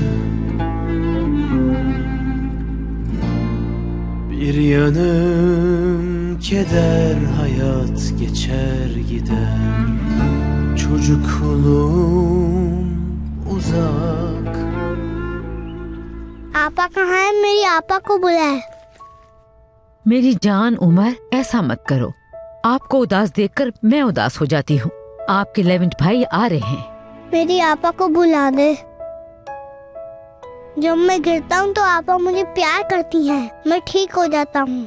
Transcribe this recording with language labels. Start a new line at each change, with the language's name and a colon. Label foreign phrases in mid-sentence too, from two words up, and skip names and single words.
Turkish: bir yanım keder, hayat geçer gider, çocukluğum uzak.
Hindi: आपा कहाँ है? मेरी आपा को बुलाए। मेरी जान उमर, ऐसा मत करो। आपको उदास देखकर मैं उदास हो जाती हूँ। आपके लेवेंट भाई आ रहे हैं। मेरी आपा को बुला दे। जब मैं गिरता हूँ तो आपा मुझे प्यार करती हैं, मैं ठीक हो जाता हूँ।